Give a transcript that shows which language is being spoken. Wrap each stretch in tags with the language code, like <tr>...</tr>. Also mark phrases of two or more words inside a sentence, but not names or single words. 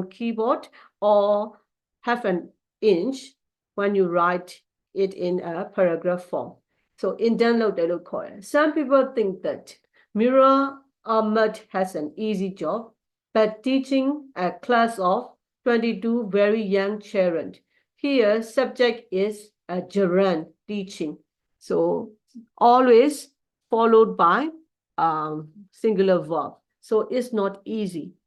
<en>keyboard or half an inch when you write it in a paragraph form so indent</en> <my>လုပ်တယ်လို့ခေါ်တယ်</my> <en>some people think that Mira Ahmed has an easy job but teaching a class of 22 very young children here subject is a gerund teaching so always followed by singular verb so it's not easy</en>